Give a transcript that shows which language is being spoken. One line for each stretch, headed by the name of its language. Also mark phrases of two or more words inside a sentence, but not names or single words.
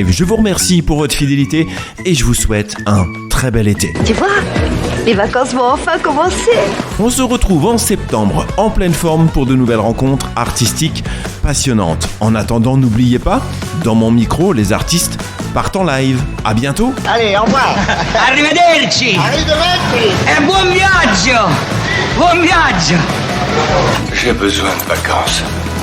French: Je vous remercie pour votre fidélité et je vous souhaite un très bel été. Tu vois, les vacances vont enfin commencer. On se retrouve en septembre en pleine forme pour de nouvelles rencontres artistiques passionnantes. En attendant, n'oubliez pas, Dans mon micro, les artistes partent en live. À bientôt. Allez, au revoir.
Italian: Arrivederci. Arrivederci. E buon viaggio. Buon viaggio.
French: J'ai besoin de vacances.